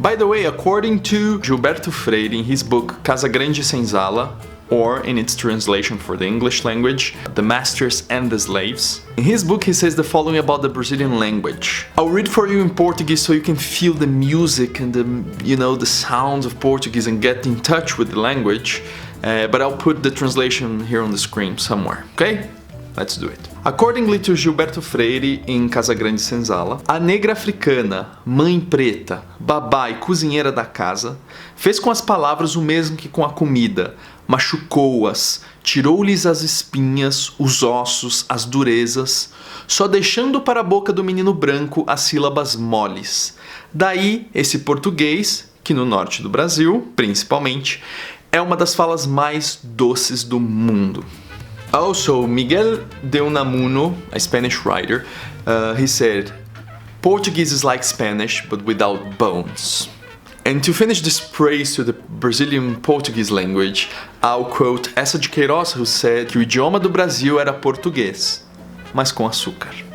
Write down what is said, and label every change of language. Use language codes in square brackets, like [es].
[en] By the way, according to Gilberto Freire in his book Casa Grande Senzala, or in its translation for the English language, The Masters and the Slaves, in his book he says the following about the Brazilian language. I'll read for you in Portuguese so you can feel the music and the sounds of Portuguese and get in touch with the language, but I'll put the translation here on the screen somewhere, okay? Let's do it. Accordingly to [pt] Gilberto Freire em Casa Grande Senzala, a negra africana, mãe preta, babá e cozinheira da casa, fez com as palavras o mesmo que com a comida, machucou-as, tirou-lhes as espinhas, os ossos, as durezas, só deixando para a boca do menino branco as sílabas moles. Daí, esse português, que no norte do Brasil, principalmente, é uma das falas mais doces do mundo. [en] Also, Miguel de Unamuno, a Spanish writer, he said, Portuguese is like Spanish, but without bones. And to finish this praise to the Brazilian Portuguese language, I'll quote Essa de Queiroz, who said [pt] que o idioma do Brasil era português, mas com açúcar.